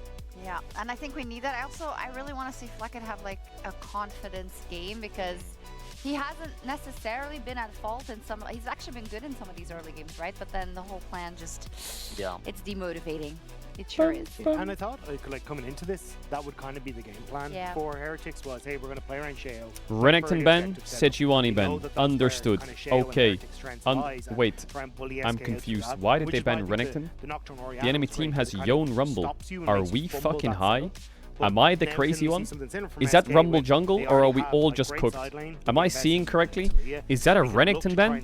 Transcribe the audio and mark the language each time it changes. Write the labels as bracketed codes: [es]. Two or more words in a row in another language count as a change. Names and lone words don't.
[en] Yeah, and I think we need that. I really want to see Fleckett have like a confidence game, because he hasn't necessarily been at fault in some. He's actually been good in some of these early games, right? But then the whole plan just, it's demotivating. It sure is. And I thought, like coming into this, that would kind of be the game plan for Heretics was, hey, we're going to play around Sheo. Renekton ban, Sejuani ban. Understood. Okay. Wait, I'm confused. Why did they ban Renekton? The enemy team has Yone Rumble. Are we fucking high? Am I the crazy one? Is that Rumble jungle, or are we all just cooked? Am I seeing correctly? Is that a Renekton ban?